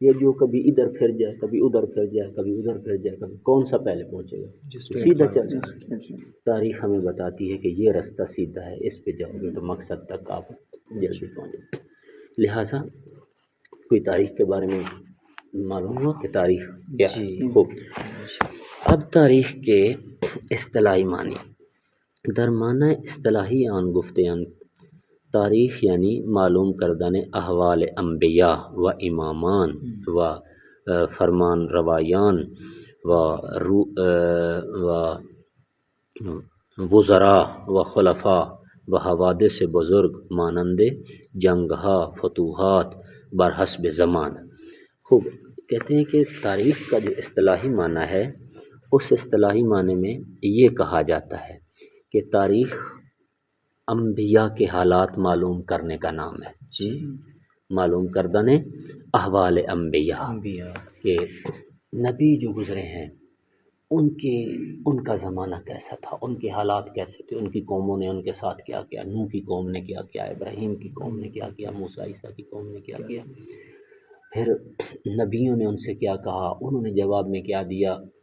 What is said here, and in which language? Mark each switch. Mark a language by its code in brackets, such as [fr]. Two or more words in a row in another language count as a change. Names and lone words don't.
[ur] یہ جو کبھی ادھر پھر جائے کبھی ادھر پھر جائے کبھی ادھر پھر جائے کبھی کون سا پہلے پہنچے گا؟ سیدھا چل جائے۔ تاریخ ہمیں بتاتی ہے کہ یہ راستہ سیدھا ہے، اس پہ جاؤ گے تو مقصد تک آپ جلدی پہنچ جائیں۔ لہٰذا کوئی تاریخ کے بارے میں معلوم ہوا کہ تاریخ کیا ہے؟ خوب، اب تاریخ کے اصطلاحی معنی [fa] در معنی اصطلاحی آن گفتیان تاریخ یعنی معلوم کردن احوال انبیاء و امامان و فرمان روایان و وزراء و خلفاء و حوادث بزرگ مانند جنگها فتوحات بر حسب زمان۔ [ur] خوب، کہتے ہیں کہ تاریخ کا جو اصطلاحی معنی ہے، اس اصطلاحی معنی میں یہ کہا جاتا ہے کہ تاریخ انبیاء کے حالات معلوم کرنے کا نام ہے۔ جی، [fa] معلوم کردن احوال انبیاء [ur] کہ نبی جو گزرے ہیں ان کا زمانہ کیسا تھا، ان کے حالات کیسے تھے، ان کی قوموں نے ان کے ساتھ کیا کیا، نوح کی قوم نے کیا کیا، ابراہیم کی قوم نے کیا کیا، موسیٰ عیسیٰ کی قوم نے کیا کیا، پھر نبیوں نے ان سے کیا کہا، انہوں نے جواب میں کیا دیا۔